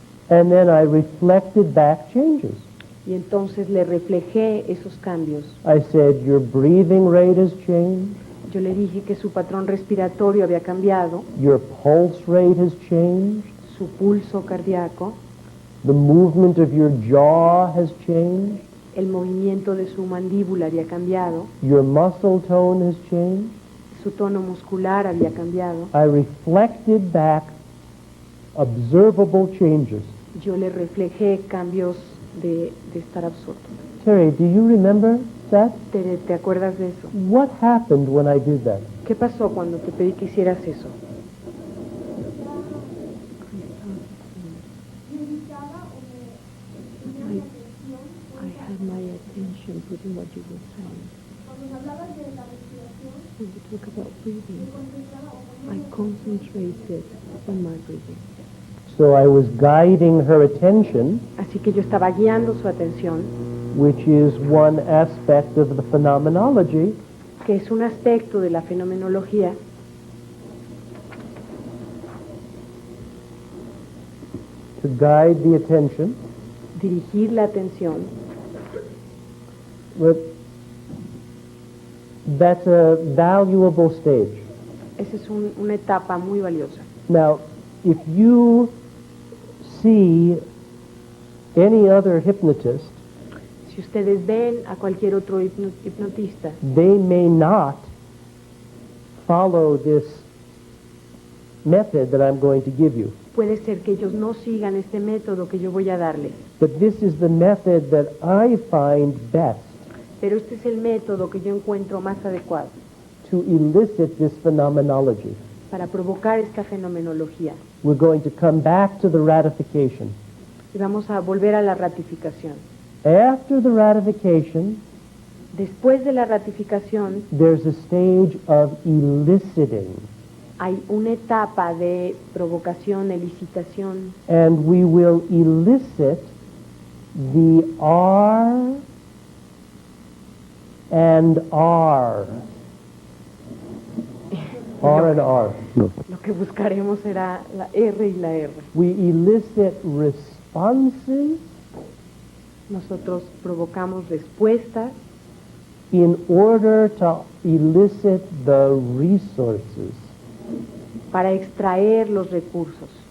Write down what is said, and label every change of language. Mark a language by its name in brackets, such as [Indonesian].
[English] And then I reflected back changes. [Spanish] Y entonces le reflejé esos cambios. [English] I said, your breathing rate has changed, [Spanish] Yo le dije que su patrón respiratorio había cambiado, [English] your pulse rate has changed, [Spanish] su pulso cardíaco, [English] the movement of your jaw has changed, [Spanish] el movimiento de su mandíbula había cambiado, [English] your muscle tone has changed. [Spanish] su tono muscular había cambiado. [English] I reflected back observable changes. [Spanish] Yo le reflejé cambios de estar absorto. [English] Terry, do you remember that? [Spanish] ¿Te acuerdas de eso? [English] What happened when I did that? [Spanish] ¿Qué pasó cuando te pedí que hicieras eso? [English] I had my attention put in what you were saying. When you talk about breathing, I concentrated on my breathing. So I was guiding her attention, [Spanish] Así que yo estaba guiando su atención, [English] which is one aspect of the phenomenology, [Spanish] que es un aspecto de la fenomenología, [English] to guide the attention. [Spanish] dirigir la atención. [English] But that's a valuable stage. [Spanish] Esa es una etapa muy valiosa. [English] Now, if you see any other hypnotist, [Spanish] Si ustedes ven a cualquier otro hipnotista, [English] they may not follow this method that I'm going to give you. [Spanish] puede ser que ellos no sigan este método que yo voy a darles, [English] But this is the method that I find best [Spanish] pero este es el método que yo encuentro más adecuado [English] to elicit this phenomenology. [Spanish] para provocar esta fenomenología. [English] We're going to come back to the ratification. [Spanish] Y vamos a volver a la ratificación. [English] After the ratification, [Spanish] Después de la ratificación [English] there's a stage of eliciting. [Spanish] hay una etapa de provocación, elicitación, [English] And we will elicit the R and R. R and R. [Spanish] lo que buscaremos será la R y la R. [English] We elicit responses [Spanish] Nosotros provocamos respuestas [English] in order to elicit the resources. [Spanish] para extraer los recursos.